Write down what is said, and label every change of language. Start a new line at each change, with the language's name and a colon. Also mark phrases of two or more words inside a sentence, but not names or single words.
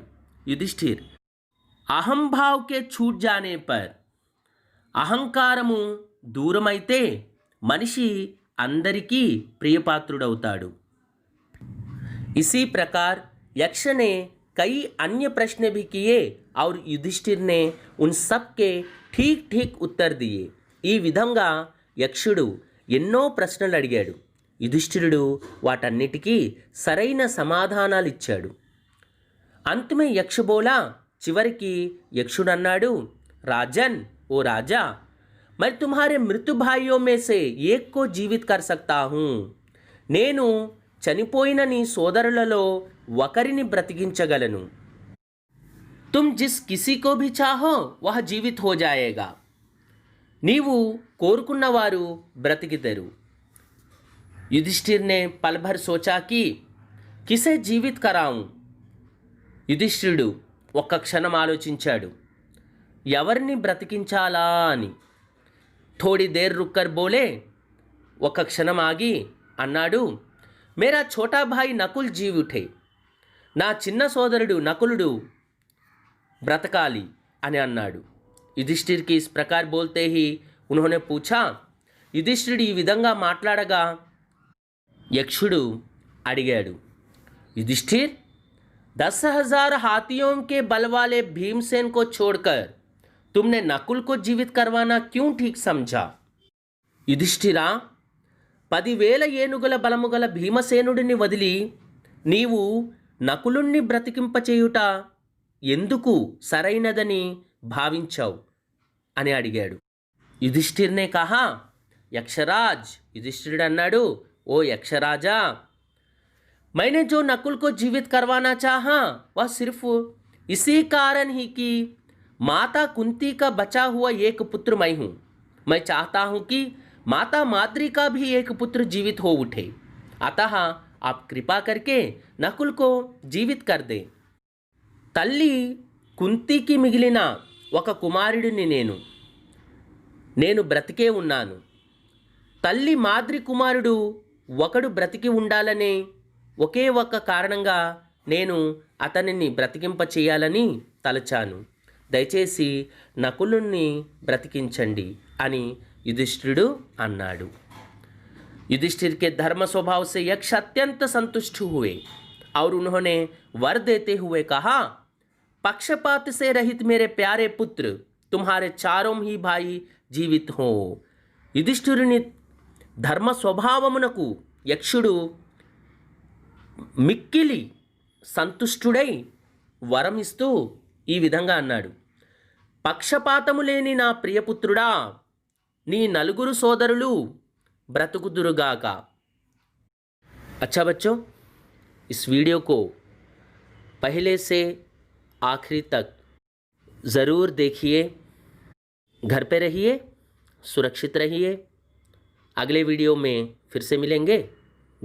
Hindi: युधिष्ठिर, अहंभाव के छूट जाने पर,
Telugu: అహంకారము దూరమైతే మనిషి అందరికీ ప్రియపాత్రుడవుతాడు.
Hindi: इसी प्रकार यक्ष ने कई अन्य प्रश्न भी किए और युधिष्ठिर ने उन सब के ठीक ठीक उत्तर दिए.
Telugu: ఈ విధంగా యక్షుడు ఎన్నో ప్రశ్నలు అడిగాడు. युधिष्ठिरुడు వాటన్నిటికీ సరైన సమాధానాలు ఇచ్చాడు.
Hindi: अंत में यक्ष बोला,
Telugu: చివరికి యక్షుడు అన్నాడు, రాజన్, ఓ రాజా,
Hindi: मैं तुम्हारे मृत्यु भाइयों में से एक को जीवित कर सकता हूँ,
Telugu: నేను చనిపోయిన నీ సోదరులలో ఒకరిని బ్రతికించగలను.
Hindi: तुम जिस किसी को भी चाहो वह जीवित हो जाएगा,
Telugu: నీవు కోరుకున్నవారు బ్రతికితరు.
Hindi: युधिष्ठिर ने पल भर सोचा कि किसे जीवित कराऊं.
Telugu: युधिष्ठिरुడు ఒక్క క్షణం ఆలోచించాడు, ఎవరిని బ్రతికించాలా అని.
Hindi: थोड़ी देर रुककर बोले,
Telugu: ఒక క్షణం ఆగి అన్నాడు,
Hindi: मेरा छोटा भाई नकुल जी उठे,
Telugu: నా చిన్న సోదరుడు నకులుడు బ్రతకాలి అని అన్నాడు.
Hindi: యుధిష్ఠిర్కి इस प्रकार बोलते ही उन्होंने पूछा,
Telugu: యుధిష్ఠిరుడు ఈ విధంగా మాట్లాడగా యక్షుడు అడిగాడు,
Hindi: युधिष्ठिर 10,000 हाथियों के बल वाले भीमसेन को छोड़कर तुमने नकुल को जीवित करवाना क्यों ठीक समझा?
Telugu: युधिष्ठिरा, 10,000 ఏనుగుల బలము గల భీమసేనుడిని వదిలి నీవు నకులుణ్ణి బ్రతికింపచేయుట ఎందుకు సరైనదని భావించావు అని అడిగాడు.
Hindi: युधिष्ठिर ने कहा, यक्षराज,
Telugu: युधिष्ठिरुడు అన్నాడు,
Hindi: ओ यक्षराजा, मैंने जो नकुल को जीवित करवाना चाहा वह सिर्फ इसी कारण ही कि माता कुंती का बचा हुआ एक पुत्र मैं हूँ. मैं चाहता हूँ कि माता माद्री का भी एक पुत्र जीवित हो उठे. अतः आप कृपा करके नकुल को जीवित कर दें.
Telugu: తల్లి కుంతికి మిగిలిన ఒక కుమారుడిని నేను బ్రతికే ఉన్నాను. తల్లి మాద్రి కుమారుడు ఒకడు బ్రతికి ఉండాలనే ఒకే ఒక్క కారణంగా నేను అతనిని బ్రతికింప చేయాలని తలచాను. దయచేసి నకులుణ్ణి బ్రతికించండి అని युधिष्ठिरुడు అన్నాడు.
Hindi: युधिष्ठिर के धर्म स्वभाव से यक्ष अत्यंत संतुष्ट हुए और उन्होंने वर देते हुए कहा, पक्षपात से रहित मेरे प्यारे पुत्र, तुम्हारे चारों ही भाई जीवित हो.
Telugu: युधिष्ठिरुని ధర్మ స్వభావమునకు యక్షుడు మిక్కిలి సంతుష్టుడై వరమిస్తూ ఈ విధంగా అన్నాడు, పక్షపాతము లేని నా ప్రియపుత్రుడా, నీ నలుగురు సోదరులు బ్రతుకుదురుగాక.
Hindi: अच्छा बच्चों, इस वीडियो को पहले से आखिरी तक ज़रूर देखिए. घर पे रहिए, सुरक्षित रहिए. अगले वीडियो में फिर से मिलेंगे.